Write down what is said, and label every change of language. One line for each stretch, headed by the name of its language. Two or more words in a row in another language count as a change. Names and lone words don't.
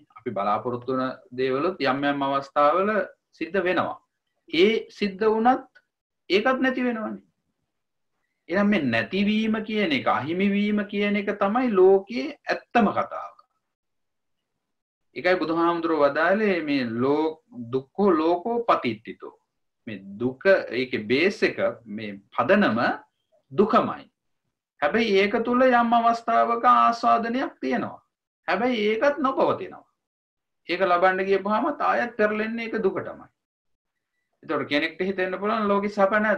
Sinhala: අපි බලාපොරොත්තු වන දේවලුත් යම් අවස්ථාවල සිද්ධ වෙනවා. ඒ සිද්ධ වුණත් ඒකත් නැති වෙනවනේ. එහෙනම් මේ නැතිවීම කියන එක, අහිමිවීම කියන එක තමයි ලෝකයේ ඇත්තම කතාව. ඒකයි බුදුහාමුදුරුවෝ වදාළේ මේ
Pali: දුක්ඛෝ ලෝකෝ පතිට්ඨිතෝ.
Sinhala: මේ දුක ඒකේ බේස් එක මේ පදනම දුකමයි. හැබැයි ඒක තුල යම් අවස්ථාවක ආස්වාදනයක් තියෙනවා. හැබැයි ඒකත් නොපවතිනවා. ඒක ලබන්න ගියපුවාම ආයත් පෙරලෙන්නේ ඒක දුකටමයි. ඒතකොට කෙනෙක්ට හිතෙන්න පුළුවන් ලෝකෙ සැප නැද්ද?